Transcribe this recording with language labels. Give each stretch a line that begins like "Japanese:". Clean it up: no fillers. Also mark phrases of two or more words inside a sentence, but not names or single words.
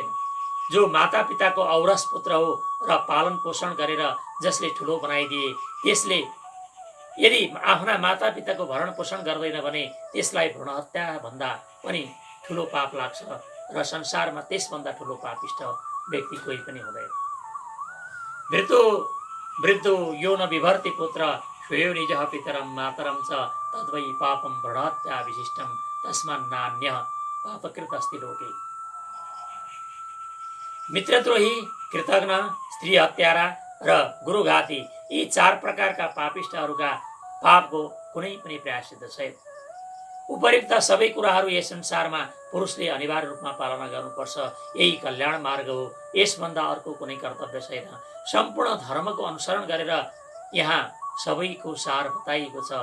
Nepali: जो माता पिताको औरस पुत्र हो र पालन पोषण गरेर जसले ठुलो बनाइदिए, त्यसले यदि आफ्ना माता पिताको भरण पोषण गर्दैन भने त्यसलाई भ्रूण हत्या भन्दा पनि ठुलो पाप लाग्छ र संसारमा त्यसभन्दा ठुलो पापिष्ट व्यक्ति कोही पनि हुँदैन।
Sanskrit: वृद्धो यो न विभर्ति पुत्र स्वयो निजः पितरम मातरम च तद्वै पापम भ्रूण हत्या विशिष्टम तस्मात् नान्यः पापकृत अस्ति लोके।
Nepali: मित्रद्रोही, कृतघ्न, स्त्री हत्यारा र गुरुघाती, यी चार प्रकारका पापिष्टहरूका पापको कुनै पनि प्रायश्चित छैन। उपर्युक्त सबै कुराहरू यस संसारमा पुरुषले अनिवार्य रूपमा पालना गर्नुपर्छ। यही कल्याण मार्ग हो। यसभन्दा अर्को कुनै कर्तव्य छैन। सम्पूर्ण धर्मको अनुसरण गरेर यहाँ सबैको सार बताइएको छ।